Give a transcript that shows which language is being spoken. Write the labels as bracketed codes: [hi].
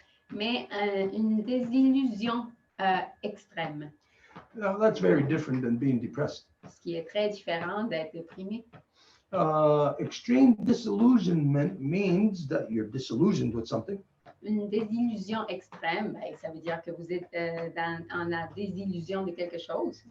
[fr] Mais une désillusion extrême. [en] Now, that's very different than being depressed. [fr] Ce qui est très différent d'être déprimé. [en] Extreme disillusionment means that you're disillusioned with something. [fr] Une désillusion extrême, ben, ça veut dire que vous êtes en la désillusion de quelque chose.